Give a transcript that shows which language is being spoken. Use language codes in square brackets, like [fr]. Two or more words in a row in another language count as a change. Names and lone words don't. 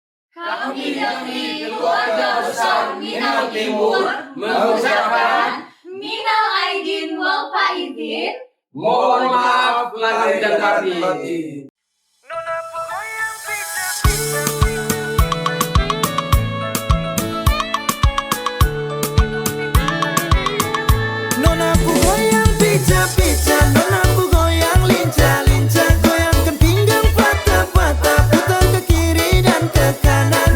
[id] Kami keluarga besar Minang Timur mengucapkan [ar] من العائدين والفائزين. [id] mohon maaf lahir dan batin. Nona ku goyang pica-pica, nona ku goyang lincah-lincah, goyangkan pinggang patah-patah, putar ke kiri dan ke kanan.